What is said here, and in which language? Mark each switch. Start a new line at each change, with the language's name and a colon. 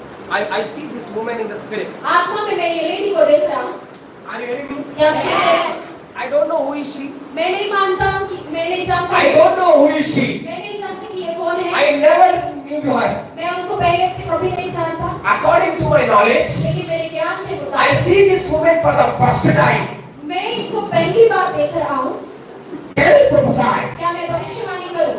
English: I see this woman in the spirit.
Hindi: आत्मा में मैं ये लेडी को देख रहा हूँ.
English: Are you hearing me?
Hindi: क्या आप सुन रहे हैं?
English: I don't know who is she.
Hindi: मैं नहीं मानता हूँ कि मैं नहीं जानता.
English: I don't know who is she.
Hindi: मैं नहीं जानती कि ये कौन है.
English: I never knew her.
Hindi: मैं उनको पहले से कभी नहीं जानता.
English: According to my knowledge,
Hindi: लेकिन मेरे ज्ञान के
English: I
Hindi: मुताबिक
English: see this woman for the first time.
Hindi: मैं इनको पहली बार देख रहा हूँ.
English: Can I prophesy?
Hindi: क्या मैं भविष्यवाणी करूँ?